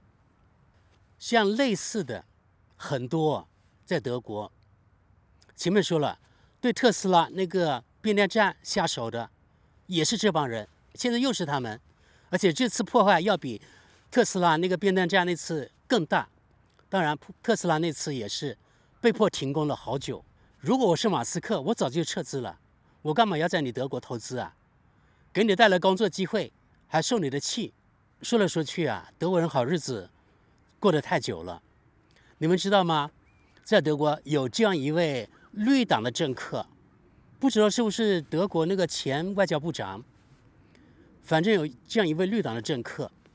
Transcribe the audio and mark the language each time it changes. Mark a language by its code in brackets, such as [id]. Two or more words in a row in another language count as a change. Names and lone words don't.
[zh] 像類似的很多在德國，前面說了，對特斯拉那個變電站下手的也是這幫人，現在又是他們，而且這次破壞要比特斯拉那個變電站那次更大。當然，特斯拉那次也是被迫停工了好久。如果我是馬斯克，我早就撤資了，我幹嘛要在你德國投資啊？給你帶來工作機會，還受你的氣。說來說去啊，德國人好日子過得太久了。你們知道嗎？在德國有這樣一位綠黨的政客，不知道是不是德國那個前外交部長，反正有這樣一位綠黨的政客。